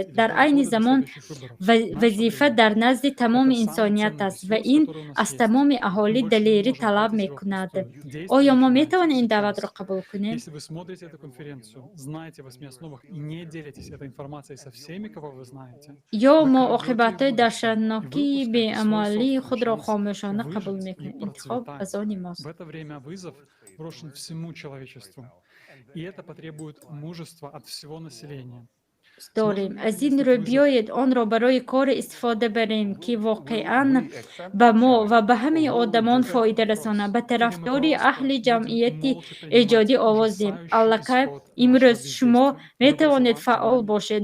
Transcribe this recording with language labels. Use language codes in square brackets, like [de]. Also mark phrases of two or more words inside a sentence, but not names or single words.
[tg] Дар айни замон вазифа дар назди тамоми инсоният аст ва ин аз тамоми аҳолӣ далерӣ талаб мекунад. Оё мо метавонем ин даъватро қабул кунем? Ё мо оқибатҳои даҳшатнокии беамалии худро хомӯшона қабул мекунем? Интихоб аз они мост. [ru] Брошен всему человечеству. И это потребует мужества от всего населения. [tg] Дорем. Аз ин рӯ биёед онро барои кор истифода барем ки воқеан ба мо ва ба ҳамаи одамон фоида расонад. Ба тарафдори аҳли ҷамъияти эҷодӣ овоз диҳем. Аллакай имрӯз шумо метавонед фаъол бошед.